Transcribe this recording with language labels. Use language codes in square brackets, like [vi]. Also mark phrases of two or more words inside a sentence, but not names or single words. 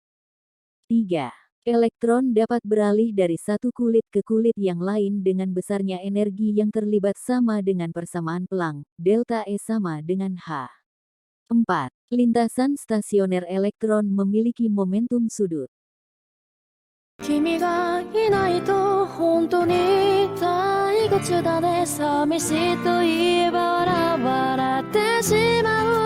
[id] 3. Elektron dapat beralih dari satu kulit ke kulit yang lain dengan besarnya energi yang terlibat sama dengan persamaan pelang, delta E sama dengan H. 4. Lintasan stasioner elektron memiliki momentum sudut. [ja] 君がいないと本当に退屈だね寂しいと言えば笑ってしまう